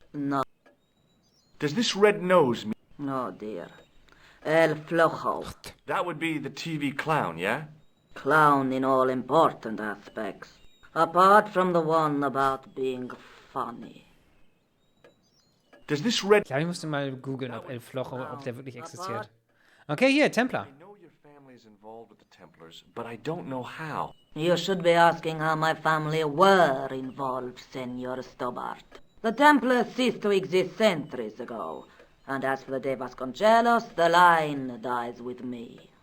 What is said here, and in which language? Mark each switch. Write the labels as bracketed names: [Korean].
[English] No. Does this red nose mean... No, dear. El Flojo. That would be the TV clown, yeah? Clown in all important aspects, apart from the one about being funny. Does this red... [German] Ich glaube, ich musste mal googeln, ob El Fluch, ob der wirklich existiert. Okay, hier, Templar. [English] I know your family is involved with the Templars, but I don't know how. You should be asking how my family were involved, Senor Stobart. The Templars ceased to exist centuries ago, and as for the de Vasconcellos, the line dies with me.